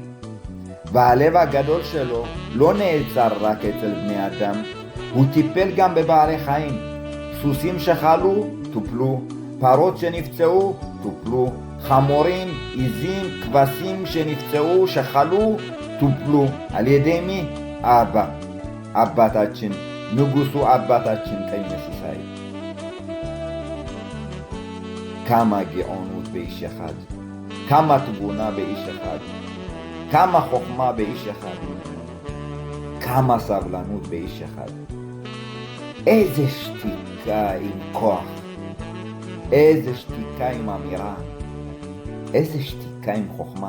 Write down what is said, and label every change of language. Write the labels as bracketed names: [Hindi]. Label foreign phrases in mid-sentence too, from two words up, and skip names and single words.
[Hebrew] והלב הגדול שלו לא נעצר רק אצל בני אדם, הוא טיפל גם בבעלי חיים. סוסים שחלו, טופלו, פרות שנפצעו, טופלו, חמורים, עיזים, כבשים שנפצעו, שחלו, טופלו. על ידי מי? אבא. [Amharic] አባታችን ንጉሱ አባታችን ቀኝ ሲሳይ [Hebrew] כמה גאונות באיש אחד, כמה תבונה באיש אחד, כמה חוכמה באיש אחד, כמה סבלנות באיש אחד. איזה שתיקה עם כוח, איזה שתיקה עם אמירה, איזה שתיקה עם חוכמה.